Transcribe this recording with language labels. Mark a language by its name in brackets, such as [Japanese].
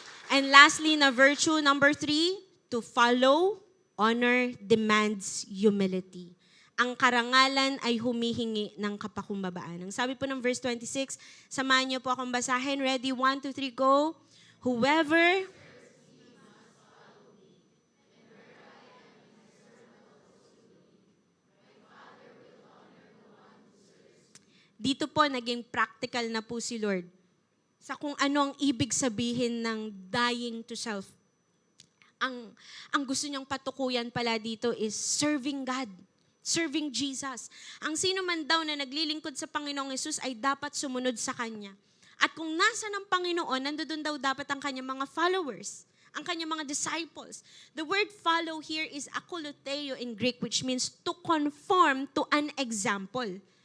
[English] And lastly, na virtue number 3, to follow, honor demands humility. [Filipino] Ang karangalan ay humihingi ng kapakumbabaan. Ang sabi po ng verse 26, samahan niyo po akong basahin. Ready? [English] 1, 2, 3, go. Whoever [Filipino] dito po naging practical na po si Lord sa kung ano ang ibig sabihin ng dying to self. Ang gusto niyang patukuyan pala dito [English] is serving God, serving Jesus. [Filipino] Ang sino man daw na naglilingkod sa Panginoong Hesus ay dapat sumunod sa Kanya. At kung nasa ng Panginoon, nandoon daw dapat ang Kanyang mga followers, ang Kanyang mga disciples. [English] The word follow here is akoloutheo in Greek, which means to conform to an example.